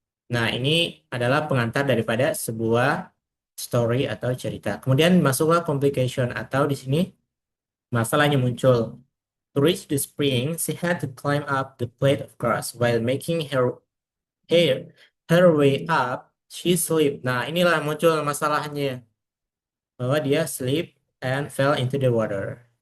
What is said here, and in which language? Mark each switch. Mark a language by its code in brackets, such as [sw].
[id] Nah, ini adalah pengantar daripada sebuah story atau cerita. Kemudian masuklah complication atau di sini masalahnya muncul. [en] To reach the spring, she had to climb up the plate of grass. While making her, her way up, she slipped. [id] Nah, inilah muncul masalahnya. Bahwa dia [en] slip and fell into the water.